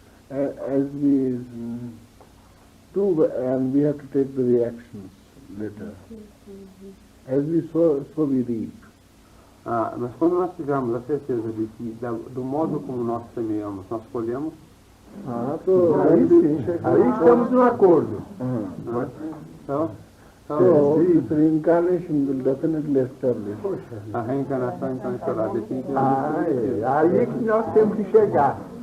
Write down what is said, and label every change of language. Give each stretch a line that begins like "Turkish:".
English: As we do, and we have to take the reactions later. As we sow, so we reap.
Portuguese: Mas quando nós tivermos a certeza de que do modo como nós semeamos, nós colhemos. Aí sim, aí estamos no acordo.
English: So this reincarnation will definitely establish.
Portuguese: A reencarnação então estará definitivamente. Aí é que nós temos que chegar.